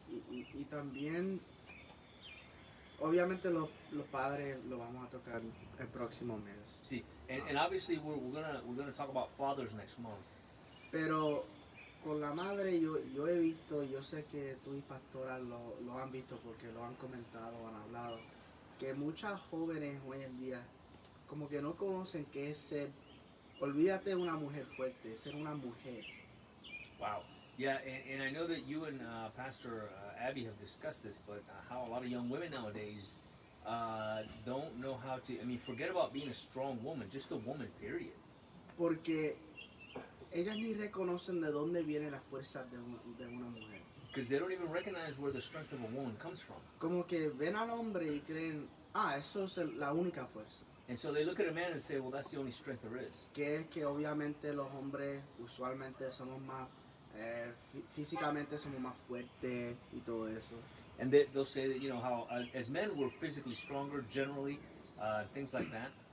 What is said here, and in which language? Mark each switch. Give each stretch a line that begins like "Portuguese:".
Spanish: Y también, obviamente los padres lo vamos a tocar el próximo mes.
English: Sí, and obviously we're gonna talk about fathers next month.
Spanish: Pero con la madre yo he visto, yo sé que tú y Pastora lo han visto porque lo han comentado, han hablado, que muchas jóvenes hoy en día como que no conocen qué es ser, olvídate de una mujer fuerte, ser una mujer.
English: Wow. Yeah, and I know that you and Pastor Abby have discussed this, but how a lot of young women nowadays don't know how to, I mean, forget about being a strong woman, just a woman, period.
Spanish: Porque ellas ni reconocen de dónde viene la fuerza de una mujer.
English: Because they don't even recognize where the strength of a woman comes from.
Spanish: Como que ven al hombre y creen, eso es la única fuerza.
English: And so they look at a man and say, well, that's the only strength there is.
Spanish: Que es que obviamente los hombres usualmente somos más, físicamente somos más fuertes y todo eso.
English: And they'll say that, you know, how as men we're physically stronger generally, things like that.